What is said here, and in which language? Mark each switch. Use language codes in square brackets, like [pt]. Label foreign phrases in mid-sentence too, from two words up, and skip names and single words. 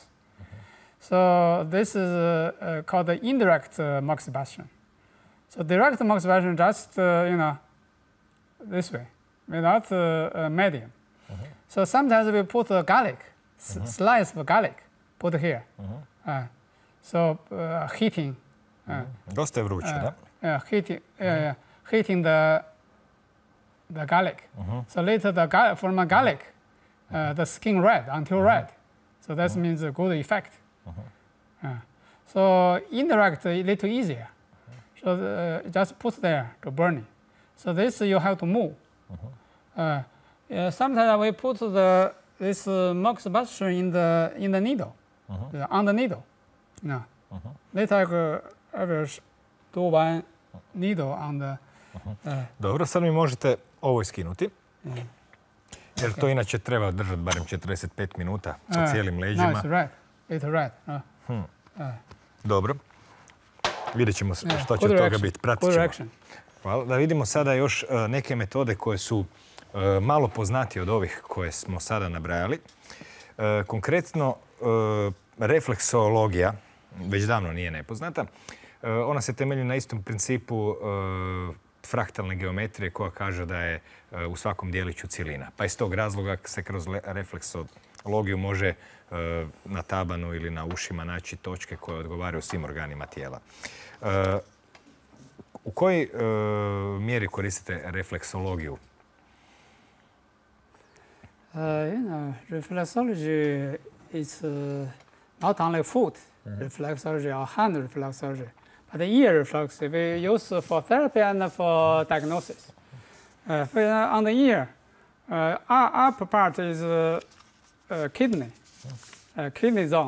[en] So this is called the indirect moxibustion. So direct moxibustion just this way, without medium. So sometimes we put garlic. Slice of garlic, put here. So heating. [hr] Dosta je vruće, da? [en] Heating the garlic. So later from a garlic, the skin red until red. So that means a good effect. So indirect a little easier. So just put there to burning. So this you have to move. Sometimes we put this moxibustion in the needle, on the needle. Later I will do one needle on the. [hr] Dobro, sad mi možete ovo iskinuti. Jer to inače treba držati barem 45 minuta sa cijelim leđima. [en] No, it's red. It's red. [hr] Dobro. Vidjet ćemo što će od toga biti. Pratit ćemo. Hvala. Da vidimo sada još neke metode koje su malo poznatije od ovih koje smo sada nabrajali. Konkretno, refleksologija već davno nije nepoznata. Ona se temelji na istom principu fraktalne geometrije koja kaže da je u svakom dijeliću cjelina. Pa iz tog razloga se kroz refleksologiju može na tabanu ili na ušima naći točke koje odgovaraju svim organima tijela. U kojoj mjeri koristite refleksologiju? [en] Reflexology is not only foot reflexology or hand reflexology, but the ear reflexology we use for therapy and for diagnosis. On the ear, upper part is kidney, kidney zone.